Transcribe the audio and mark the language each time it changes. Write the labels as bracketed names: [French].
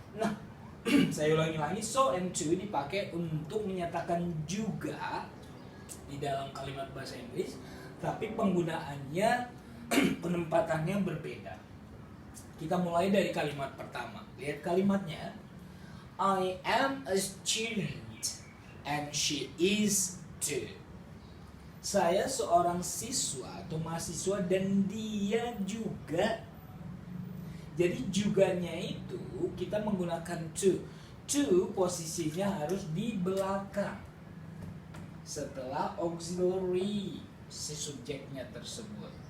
[Indonesian] Nah, saya ulangi lagi, so and to dipakai untuk menyatakan juga di dalam kalimat bahasa Inggris, tapi penggunaannya penempatannya berbeda. Kita mulai dari kalimat pertama. Lihat kalimatnya. [English] I am a student and she is too. [Indonesian] Saya seorang siswa atau mahasiswa dan dia juga. Jadi juganya itu kita menggunakan to. To posisinya harus di belakang. Setelah auxiliary si subjeknya tersebut.